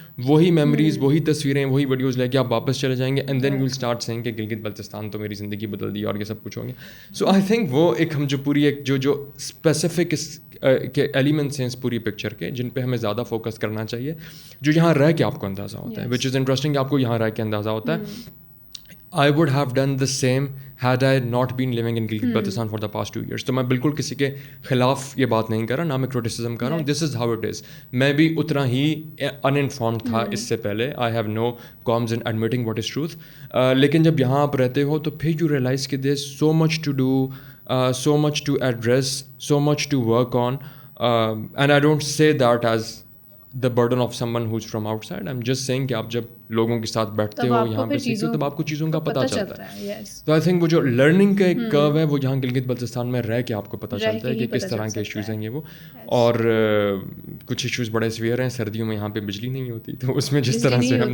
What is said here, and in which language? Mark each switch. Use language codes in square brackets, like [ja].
[ur] وہی میموریز, وہی تصویریں, وہی ویڈیوز لے کے آپ واپس چلے جائیں گے. [en] and then you will start seeing [ur] کہ گلگت بلتستان تو میری زندگی بدل دی اور یہ سب کچھ ہو گیا. سو آئی تھنک وہ ایک ہم جو پوری ایک جو اسپیسیفک کے ایلیمنٹس ہیں اس پوری پکچر کے, جن پہ ہمیں زیادہ فوکس کرنا چاہیے, جو یہاں رہ کے آپ کو اندازہ ہوتا ہے, [en] Which is interesting. [ur] آپ کو یہاں رہ کے اندازہ ہوتا ہے. [en] I would have done the same had I not been living in Gilgit Baltistan for the past 2 years. [ur] تو میں بالکل کسی کے خلاف یہ بات نہیں کر رہا, نہ میں کرٹیسزم کر رہا ہوں. [en] This is how it is. [ur] میں بھی اتنا ہی uninformed تھا اس سے پہلے. [en] I have no qualms in admitting what is truth. [ur] لیکن جب یہاں آپ رہتے ہو تو پھر [en] you realize کہ there's so much to do, so much to address, so much to work on. And I don't say that as the burden of someone who's from outside. I'm just saying [ur] کہ آپ جب لوگوں کے ساتھ بیٹھتے ہو یہاں پہ سیکھتے ہو تب آپ کو چیزوں کا پتہ چلتا ہے. تو [en] I think [ur] وہ جو لرننگ کا ایک کرو ہے وہ یہاں گلگت بلتستان میں رہ کے آپ کو پتہ چلتا ہے کہ کس طرح کے ایشوز ہیں یہ وہ. اور کچھ ایشوز بڑے سویئر ہیں. سردیوں میں یہاں پہ بجلی نہیں ہوتی, تو اس میں جس طرح سے ہم